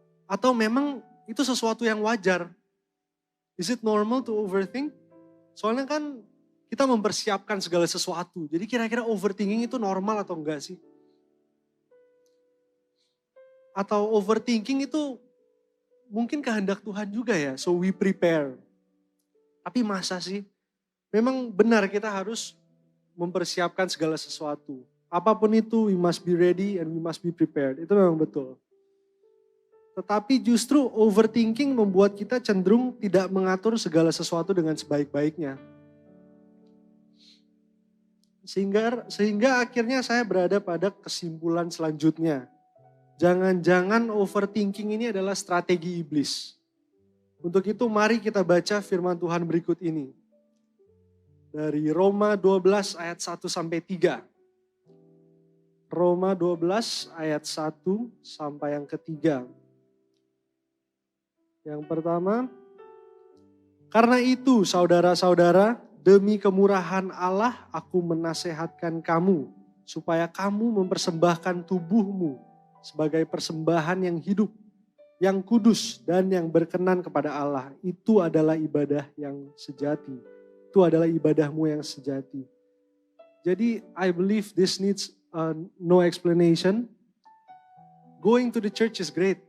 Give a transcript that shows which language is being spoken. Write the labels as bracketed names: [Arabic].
[Indonesian] Atau memang itu sesuatu yang wajar? [English] Is it normal to overthink? [Indonesian] Soalnya kan kita mempersiapkan segala sesuatu. Jadi kira-kira overthinking itu normal atau enggak sih? Atau overthinking itu mungkin kehendak Tuhan juga ya, [English] so we prepare. [Indonesian] Tapi masa sih? Memang benar kita harus mempersiapkan segala sesuatu. Apapun itu, [English] we must be ready and we must be prepared. [Indonesian] Itu memang betul. Tetapi justru overthinking membuat kita cenderung tidak mengatur segala sesuatu dengan sebaik-baiknya. Sehingga akhirnya saya berada pada kesimpulan selanjutnya. Jangan-jangan overthinking ini adalah strategi iblis. Untuk itu mari kita baca firman Tuhan berikut ini. Dari Roma 12 ayat 1 sampai 3. Roma 12 ayat 1 sampai yang ketiga. Yang pertama, karena itu saudara-saudara, demi kemurahan Allah aku menasehatkan kamu, supaya kamu mempersembahkan tubuhmu sebagai persembahan yang hidup, yang kudus dan yang berkenan kepada Allah. Itu adalah ibadah yang sejati. Itu adalah ibadahmu yang sejati. Jadi [English] I believe this needs no explanation. Going to the church is great.